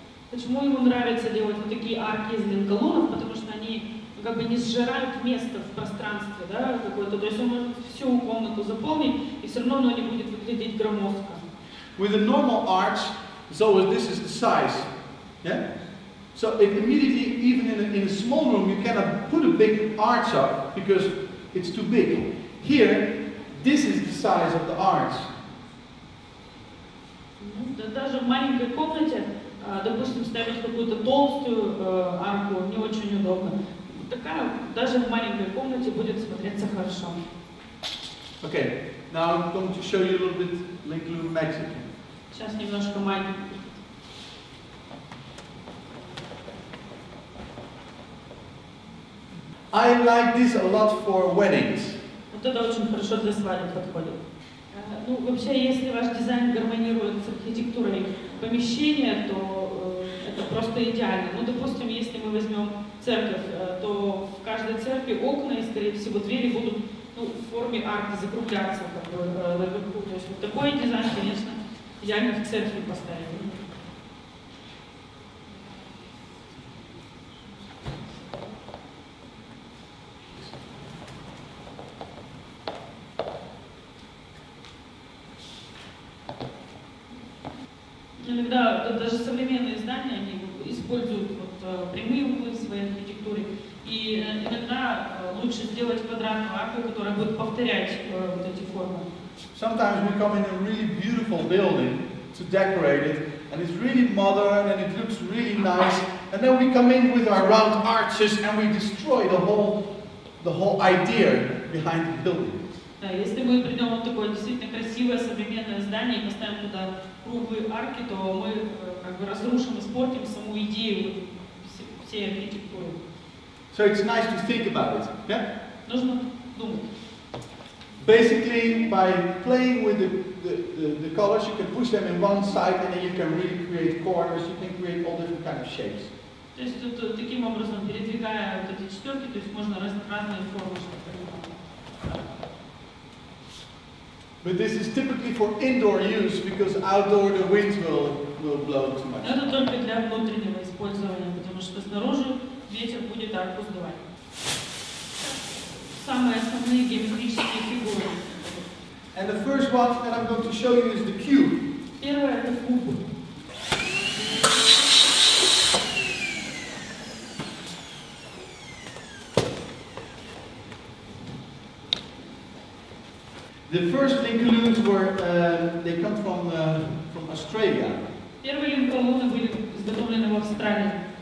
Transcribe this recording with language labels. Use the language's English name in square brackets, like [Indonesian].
[Russian] Почему ему нравится делать вот такие арки из линголунов? Потому что они как бы не сжирают место в пространстве, да, какое-то. То есть он может всю комнату заполнить, и все равно оно не будет выглядеть громоздко. [English] With a normal arch, so this is the size, yeah. So it immediately, even in a small room, you cannot put a big arch up because it's too big. Here, this is the size of the arch. [Russian] Даже в маленькой комнате, допустим, ставить какую-то толстую арку не очень удобно. Такая даже в маленькой комнате будет смотреться хорошо. [English] Okay, now I'm going to show you a little bit link glue magic. [Russian] Сейчас немножко магии. [English] I like this a lot for weddings. [Russian] Вот это очень хорошо для свадеб подходит. Ну, вообще, если ваш дизайн гармонирует с архитектурой помещения, то это просто идеально. Ну, допустим, если мы возьмем церковь, то в каждой церкви окна и, скорее всего, двери будут в форме арки закругляться как бы, наверху. То есть вот такой дизайн, конечно, идеально в церкви поставить. Иногда даже современные здания они используют вот, прямые углы в своей архитектуре. И иногда лучше сделать квадратную арку, которая будет повторять вот эти формы. [English] Sometimes we come in a really beautiful building to decorate it, and it's really modern and it looks really nice, and then we come in with our round arches and we destroy the whole idea behind the building. [Russian] Да, если мы придем в такое действительно красивое современное здание и поставим туда круглые арки, то мы как бы разрушим, испортим саму идею всей архитектуры. [English] So it's nice to think about it. Yeah? [Russian] Нужно думать. [English] Basically, by playing with the colors, you can push them in one side, and then you can really create corners. You can create all different kind of shapes. [Russian] То есть тут таким образом, передвигая вот эти четверки, то есть можно разные формы. [English] But this is typically for indoor use, because outdoor the wind will blow too much. [Russian] Это только для внутреннего использования, потому что снаружи ветер будет арку сдувать. Самые основные геометрические фигуры. [English] And the first one that I'm going to show you is the cube. [Russian] Первое это куб. [English] The first Lincolns were they come from Australia. [Russian] Первые линколны были изготовлены в Австралии.